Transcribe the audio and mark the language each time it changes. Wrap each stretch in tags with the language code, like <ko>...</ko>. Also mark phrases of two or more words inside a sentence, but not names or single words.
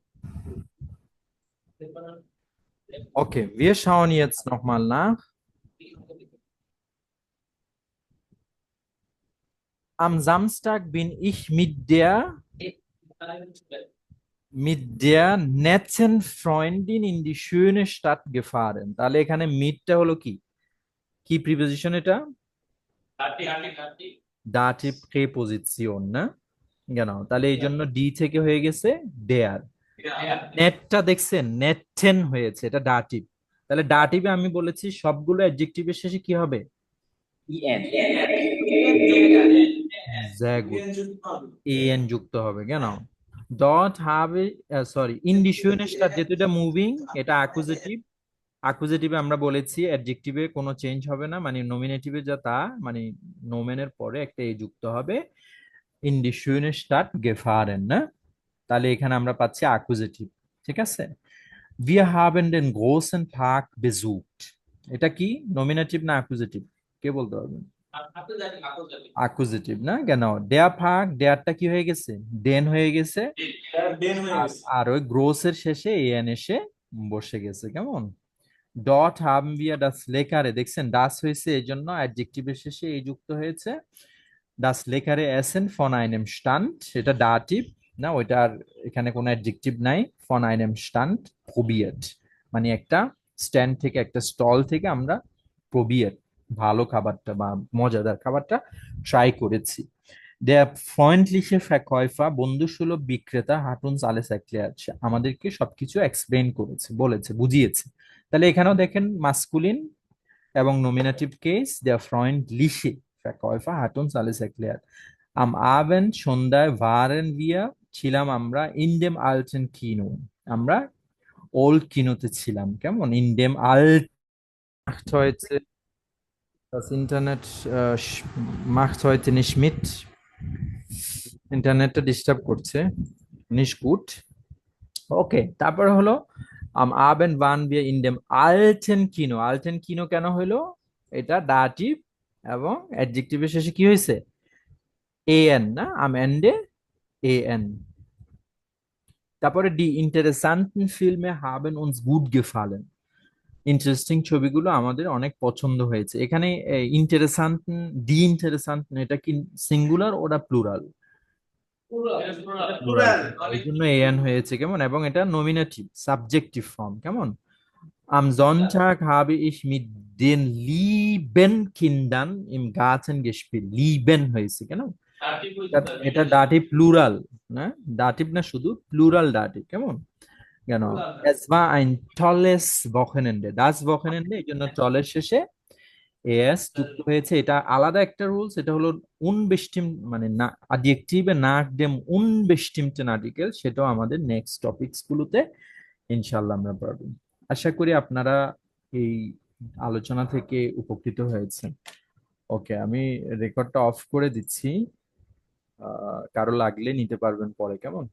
<de>Okay, wir schauen jetzt nochmal nach. Am Samstag bin ich mit der netten Freundin in die schöne Stadt gefahren.</de> <bn>তাহলে এখানে মিডটা হলো কি কি প্রিপোজিশন এটা দাটিভ প্রিপোজিশন না genau তাহলে এই জন্য ডি থেকে হয়ে গেছে দেয়ার নেটটা দেখছেন নেটেন হয়েছে এটা ডাটিভ তাহলে ডাটিভে আমি বলেছি সবগুলো অ্যাডজেক্টিভের শেষে কি হবে</bn> <de>en. sehr gut en</de> <bn>যুক্ত হবে</bn> <de>genau dort habe</de> <bn>সরি</bn> <de>in die schöne Stadt</de> <bn>যেহেতু এটা মুভিং এটা অ্যাকুজেটিভ অ্যাকুজেটিভে আমরা বলেছি অ্যাডজেক্টিভে কোনো চেঞ্জ হবে না মানে নমিনেটিভে যা তা মানে নোমেনের পরে একটা এ যুক্ত হবে</bn> <de>in die schöne Stadt gefahren</de> <bn>না তাহলে এখানে আমরা পাচ্ছি অ্যাকুজেটিভ ঠিক আছে</bn> <de>wir haben den großen Park besucht</de> <bn>এটা কি নমিনেটিভ না অ্যাকুজেটিভ কে বলতে পারবেন অ্যাকুজেটিভ না</bn> <de>genau der Park</de> <bn>দেয়ারটা কি হয়ে গেছে den হয়ে গেছে আর ওই গ্রোসের শেষে এন এসে বসে গেছে কেমন ডট</bn> <de>haben wir das leckere</de> <bn>দেখছেন das হয়েছে এই জন্য অ্যাডজেক্টিভের শেষে এই যুক্ত হয়েছে</bn> <de>das leckere Essen von einem Stand</de> <bn>এটা দাটিভ না ওইটার এখানে কোনো অ্যাডজেক্টিভ নাই</bn> <de>von einem Stand probiert</de> <bn>মানে একটা স্ট্যান্ড থেকে একটা স্টল থেকে আমরা probiert ভালো খাবারটা বা মজাদার খাবারটা ট্রাই করেছি</bn> <de>Der freundliche Verkäufer</de> <bn>বন্ধুসুলভ বিক্রেতা</bn> <de>hat uns alles erklärt</de> <bn>আমাদেরকে সবকিছু এক্সপ্লেইন করেছে বলেছে বুঝিয়েছে তাহলে এখানেও দেখেন মাস্কুলিন এবং নমিনেটিভ কেস</bn> <de>der freundliche Verkäufer hat uns alles erklärt am Abend</de> <bn>সন্ধ্যায়</bn> <de>waren wir</de> <bn>ছিলাম আমরা</bn> <de>in dem alten Kino</de> <bn>আমরা ওল্ড কিনোতে ছিলাম কেমন</bn> <de>in dem alt macht heute das Internet macht heute nicht mit</de> <bn>ইন্টারনেটটা ডিস্টার্ব করছে</bn> <de>nicht gut</de> <bn>ওকে তারপর হলো</bn> <de>am Abend waren wir in dem alten Kino alten Kino</de> <bn>কেন হলো এটা দাটিভ এবং অ্যাডজেক্টিভের শেষে কি হয়েছে an না</bn> <de>am Ende an</de> <bn>তারপরে</bn> <de>die interessanten Filme haben uns gut gefallen</de> <bn>ইন্টারেস্টিং ছবিগুলো আমাদের অনেক পছন্দ হয়েছে এখানে ইন্টারেসান্টন</bn> <de>die interessanten</de> <bn>এটা কি সিঙ্গুলার ওটা প্লুরাল এই জন্য এন হয়েছে কেমন এবং এটা নমিনেটিভ সাবজেক্টিভ ফর্ম কেমন</bn> <de>am Sonntag habe ich mit den lieben Kindern im Garten gespielt</de> <bn>lieben হয়েছে কেন এটা দাটিভ প্লুরাল না দাটিভ না শুধু প্লুরাল দাটিভ কেমন Genau.</bn> <de>Es war ein tolles Wochenende. Das Wochenende</de> <bn>এই জন্য টলের শেষে এস যুক্ত হয়েছে এটা আলাদা একটা রুলস এটা হলো unbestimmt মানে না অ্যাডজেক্টিভে</bn> <de>nach dem unbestimmten Artikel</de> <bn>সেটাও আমাদের নেক্সট টপিকস গুলোতে ইনশাআল্লাহ আমরা পড়ব আশা করি আপনারা এই আলোচনা থেকে উপকৃত হয়েছেন ওকে আমি রেকর্ডটা অফ করে দিচ্ছি কারো লাগলে নিতে পারবেন পরে কেমন</bn>